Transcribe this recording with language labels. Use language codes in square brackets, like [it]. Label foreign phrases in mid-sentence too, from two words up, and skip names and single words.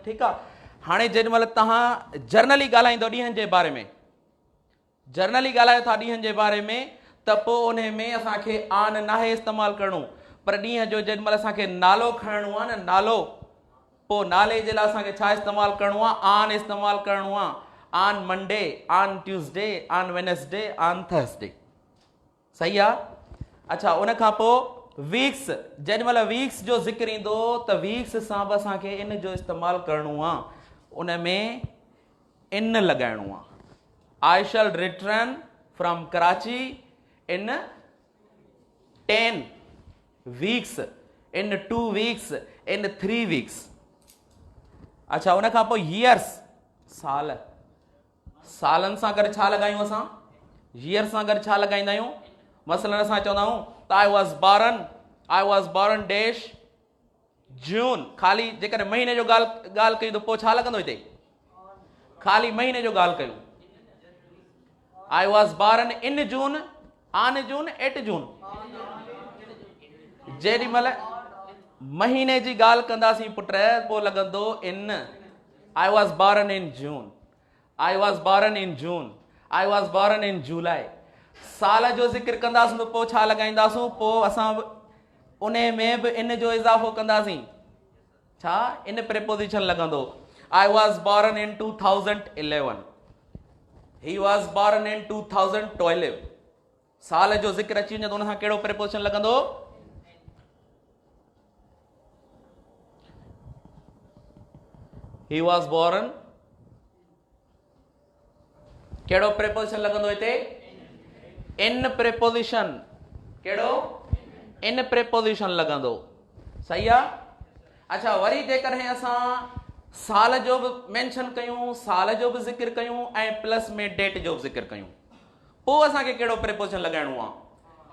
[sd] ठीकु आहे, हाणे जेॾीमहिल तव्हां जर्नली ॻाल्हाईंदव ॾींहंनि जे बारे में, जर्नली ॻाल्हायो था ॾींहंनि जे बारे में, त पोइ उन में असांखे आन नाहे इस्तेमालु करिणो, पर ॾींहं जो जेॾीमहिल असांखे नालो खणणो आहे न, नालो, पोइ नाले जे लाइ असांखे छा इस्तेमालु करिणो आहे, आन इस्तेमालु करिणो आहे। [en] on Monday, on Tuesday, on Wednesday, on Thursday. [sd] सही आहे। अच्छा, उन खां पोइ वीक्स, जेॾीमहिल वीक्स जो ज़िक्र ईंदो त वीक्स सां बि असांखे इन जो इस्तेमालु करिणो आहे, उन में इन लॻाइणो आहे। [en] I shall return from Karachi in 10 weeks, in 2 weeks, in 3 weeks. [sd] अच्छा, उन खां पोइ ईयर्स, साल, सालनि सां गॾु छा लॻायूं असां, ईयर सां गॾु छा लॻाईंदा आहियूं। मसलन असां चवंदा आहियूं त [en] I was born dash June, [sd] ख़ाली जेकॾहिं महीने जो ॻाल्हि कयूं त पोइ छा लॻंदो हिते, ख़ाली महीने जो ॻाल्हि कयूं। [en] I was born in June, on June, at June. [sd] जेॾीमहिल महीने जी ॻाल्हि कंदासीं पुट, पोइ लॻंदो इन। [en] I was born in June, I was born in June, I was born in July. [sd] साल जो ज़िक्र कंदासीं त पोइ छा लॻाईंदासीं, पोइ असां उन में बि इन जो इज़ाफ़ो कंदासीं। छा, [en] in preposition [sd] लॻंदो। [en] I was born in 2011, he was born in 2012. [sd] साल जो ज़िक्र अची वञे त उन सां कहिड़ो प्रेपोजिशन लॻंदो, [en] he was born, [sd] कहिड़ो प्रेपोजिशन लॻंदो हिते, [en] in preposition. [sd] कहिड़ो, [en] in preposition [sd] लॻंदो। सही आहे। अच्छा, वरी जेकॾहिं असां साल जो बि मेंशन कयूं, साल जो बि ज़िक्र कयूं ऐं प्लस में डेट जो बि ज़िक्र कयूं, पोइ असांखे कहिड़ो प्रेपोजिशन लॻाइणो आहे।